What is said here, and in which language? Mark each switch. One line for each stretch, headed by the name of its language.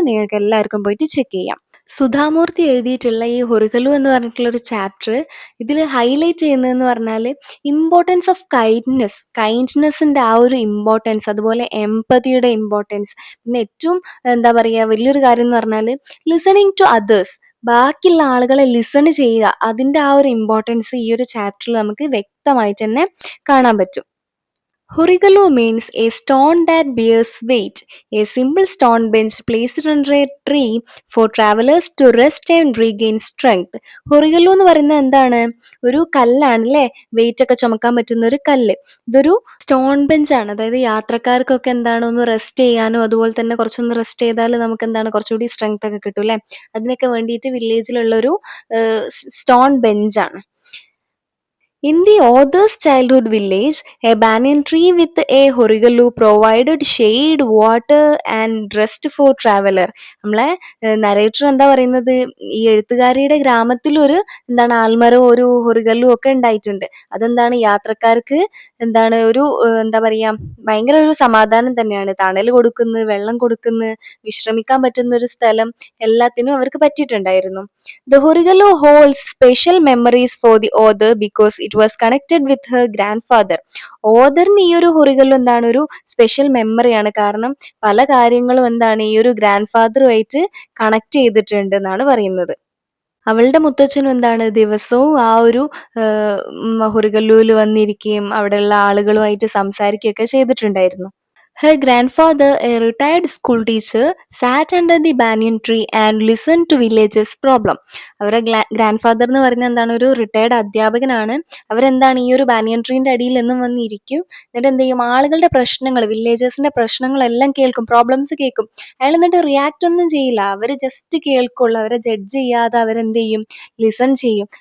Malayalam: നിങ്ങൾക്ക് എല്ലാവർക്കും പോയിട്ട് ചെക്ക് ചെയ്യാം. സുധാമൂർത്തി എഴുതിയിട്ടുള്ള ഈ ഹൊറിഗലു എന്ന് പറഞ്ഞിട്ടുള്ള ഒരു ചാപ്റ്റർ ഇതിൽ ഹൈലൈറ്റ് ചെയ്യുന്നതെന്ന് പറഞ്ഞാൽ ഇമ്പോർട്ടൻസ് ഓഫ് കൈൻഡ്നെസ്സിൻ്റെ ആ ഒരു ഇമ്പോർട്ടൻസ്, അതുപോലെ എംപതിയുടെ ഇമ്പോർട്ടൻസ്, പിന്നെ ഏറ്റവും എന്താ പറയുക വലിയൊരു കാര്യം എന്ന് പറഞ്ഞാൽ
English: listening to others,
Malayalam: ബാക്കിയുള്ള ആളുകളെ ലിസൺ ചെയ്യുക, അതിൻ്റെ ആ ഒരു ഇമ്പോർട്ടൻസ് ഈ ഒരു ചാപ്റ്ററിൽ നമുക്ക് വ്യക്തമായിട്ട് തന്നെ കാണാൻ പറ്റും.
English: Hurigalo means a stone that bears weight, a simple stone bench placed under a tree for travelers to rest and regain strength.
Malayalam: Hurigalo എന്ന് പറയുന്നത് എന്താണ്? ഒരു കല്ലാണ് അല്ലേ, വെയിറ്റ് ഒക്കെ ചുമക്കാൻ പറ്റുന്ന ഒരു കല്ല്. ഇതൊരു സ്റ്റോൺ ബെഞ്ച് ആണ്, അതായത് യാത്രക്കാർക്കൊക്കെ എന്താണ് ഒന്ന് റെസ്റ്റ് ചെയ്യാനോ അതുപോലെ തന്നെ കുറച്ചൊന്ന് റെസ്റ്റ് ചെയ്താൽ നമുക്ക് എന്താണ് കുറച്ചുകൂടി സ്ട്രെങ്ത് ഒക്കെ കിട്ടും അല്ലേ, അതിനൊക്കെ വേണ്ടിയിട്ട് വില്ലേജിലുള്ളൊരു സ്റ്റോൺ ബെഞ്ചാണ്.
English: In the author's childhood village, a banyan tree with a horigalu provided shade, water and rest for traveler.
Malayalam: നമ്മളെ നരേറ്റർ എന്താ പറയുന്നത്, ഈ എഴുത്തുകാരിയുടെ ഗ്രാമത്തിൽ ഒരു എന്താണ് ആൽമരവും ഒരു ഹൊറിഗല്ലും ഒക്കെ ഉണ്ടായിട്ടുണ്ട്. അതെന്താണ് യാത്രക്കാർക്ക് എന്താണ് ഒരു എന്താ പറയുക ഭയങ്കര ഒരു സമാധാനം തന്നെയാണ്. തണൽ കൊടുക്കുന്നു, വെള്ളം കൊടുക്കുന്നു, വിശ്രമിക്കാൻ പറ്റുന്ന ഒരു സ്ഥലം എല്ലാത്തിനും അവർക്ക് പറ്റിയിട്ടുണ്ടായിരുന്നു.
English: The horigalu holds special memories for the author because it was connected with her grandfather.
Malayalam: ഓദറിന് ഈ ഒരു ഹൊറിഗല്ലു എന്താണ് ഒരു സ്പെഷ്യൽ മെമ്മറിയാണ്, കാരണം പല കാര്യങ്ങളും എന്താണ് ഈ ഒരു ഗ്രാൻഡ് ഫാദറുമായിട്ട് കണക്ട് ചെയ്തിട്ടുണ്ട് എന്നാണ് പറയുന്നത്. അവളുടെ മുത്തച്ഛനും എന്താണ് ദിവസവും ആ ഒരു ഹൊറിഗല്ലുവിൽ വന്നിരിക്കുകയും അവിടെയുള്ള ആളുകളുമായിട്ട് സംസാരിക്കുകയൊക്കെ ചെയ്തിട്ടുണ്ടായിരുന്നു.
English: Her grandfather, a retired school teacher, sat under the banyan tree and listened to villagers' problem.
Malayalam: അവരുടെ ഗ്രാൻഡ് ഫാദർ എന്ന് പറയുന്നത് എന്താണ് ഒരു റിട്ടയർഡ് അധ്യാപകനാണ്. അവരെന്താണ് ഈ ഒരു ബാനിയൻ ട്രീൻ്റെ അടിയിൽ എന്നും വന്നിരിക്കും. എന്നിട്ട് എന്ത് ചെയ്യും, ആളുകളുടെ പ്രശ്നങ്ങൾ, വില്ലേജേഴ്സിന്റെ പ്രശ്നങ്ങളെല്ലാം കേൾക്കും, പ്രോബ്ലംസ് കേൾക്കും. അയാൾ എന്നിട്ട് റിയാക്ട് ഒന്നും ചെയ്യില്ല, അവർ ജസ്റ്റ് കേൾക്കുള്ളൂ. അവരെ ജഡ്ജ് ചെയ്യാതെ അവരെന്ത് ചെയ്യും, ലിസൺ ചെയ്യും.